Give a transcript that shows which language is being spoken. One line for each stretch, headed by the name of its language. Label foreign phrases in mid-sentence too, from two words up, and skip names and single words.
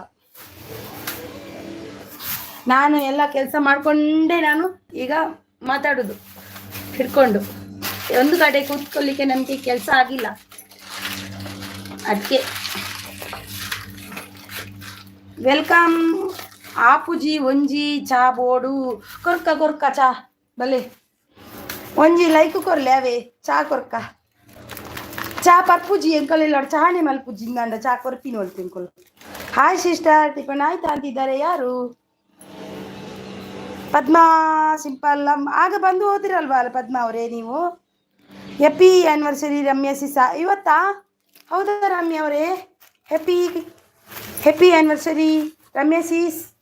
Kannada: ನಾನು ಎಲ್ಲ ಕೆಲಸ ಮಾಡಿಕೊಂಡೆ ನಾನು ಈಗ ಮಾತಾಡೋದು ಹಿಡ್ಕೊಂಡು. ಒಂದು ಕಡೆ ಕೂತ್ಕೊಳ್ಳಿಕ್ಕೆ ನಮಗೆ ಕೆಲಸ ಆಗಿಲ್ಲ, ಅದಕ್ಕೆ.
Tulu: ವೆಲ್ಕಮ್ ಆಪುಜಿ ಒಂಜಿ ಚಾ ಬೋಡು ಕೊರ್ಕ ಚಾ ಬಲೆ ಒಂಜಿ ಲೈಕ್ ಕೊರ್ಲೆ ಅವೇ ಚಾ ಕೊರ್ಕ ಚಾ ಪರ್ಪುಜಿ ಎಂಕಲ್ ಇಲ್ಲ ಚಾನೆ ಮಲ್ಪುಜಿ ಇಂದ ಚಾ ಕೊರ್ಪಿನ ಹೊಲ್ತು ಎಂಕಲ್.
English: hi sister,
Kannada: ಟಿಫನ್ ಆಯ್ತಾ ಅಂತಿದ್ದಾರೆ. ಯಾರು? ಪದ್ಮಾ ಸಿಂಪಲ್. ಆಗ ಬಂದು ಹೋದಿರಲ್ವಾ ಪದ್ಮಾ ಅವರೇ ನೀವು.
English: happy anniversary
Kannada: ರಮ್ಯಾ ಸಿಸ. ಇವತ್ತಾ? ಹೌದಾ ರಮ್ಯಾ ಅವರೇ,
English: happy anniversary
Kannada: ರಮ್ಯಾ ಸಿಸ್.